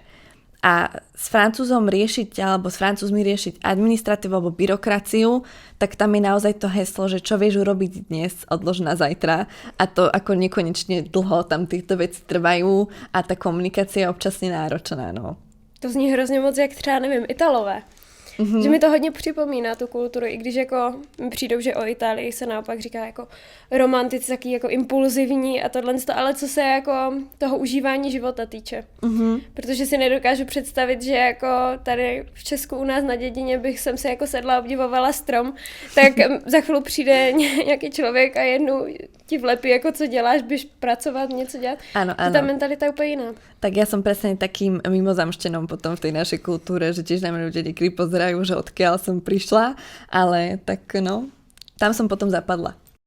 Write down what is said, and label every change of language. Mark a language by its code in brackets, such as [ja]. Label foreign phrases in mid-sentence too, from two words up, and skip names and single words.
[sk] A s Francúzom riešiť, alebo s Francúzmi riešiť administratívu alebo byrokraciu, tak tam je naozaj to heslo, že čo vieš urobiť dnes, odlož na zajtra. A to ako nekonečne dlho tam týchto veci trvajú a tá komunikácia je občasne náročná, no. [cs] To zní hrozně moc jak třeba, nevím, Italové. Že mi to hodně připomíná tu kulturu, i když jako mi přijdou, že o Itálii se naopak říká jako romantici, taky jako impulzivní a tohle, ale co se jako toho užívání života týče. Protože si nedokážu představit, že jako tady v Česku u nás na dědině bych jsem se jako sedla a obdivovala strom, tak za chvíli přijde nějaký člověk a jednou ti vlepí, jako co děláš, běž pracovat, něco dělat. [sk] Áno. [cs] Ta mentalita je úplně jiná. [sk] Tak ja som presne takým mimozamštenom potom v tej našej kultúre, že tiež na mňa ľudia niekedy pozerajú, že odkiaľ som prišla, ale tak no, tam som potom zapadla.